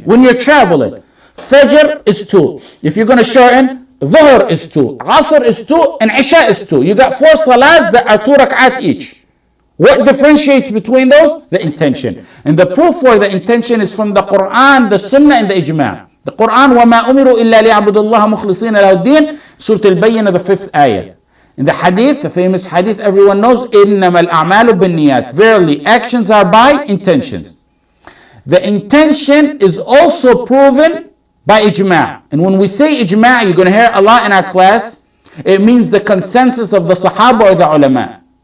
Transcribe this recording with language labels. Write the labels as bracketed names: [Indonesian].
[English] When you're traveling, Fajr is 2. If you're going to shorten, Dhuhr is 2, Asr is 2, and Isha is 2. You got 4 salahs that are 2 rak'at each. What differentiates between those? The intention. And the proof for the intention is from the Quran, the Sunnah, and the Ijma'. The Quran, [Arabic] وَمَا أُمِرُوا إِلَّا لِيَعْبُدُوا اللَّهَ مُخْلِصِينَ لَهُ الدِّينَ, [English] Surah Al-Bayyinah, the 5th ayah. In the hadith, the famous hadith everyone knows, [Arabic] إِنَّمَا الْأَعْمَالُ بِالنِّيَّاتِ. [English] Verily, actions are by intentions. The intention is also proven by ijma'. And when we say ijma', you're going to hear a lot in our class, it means the consensus of the Sahaba or the ulama.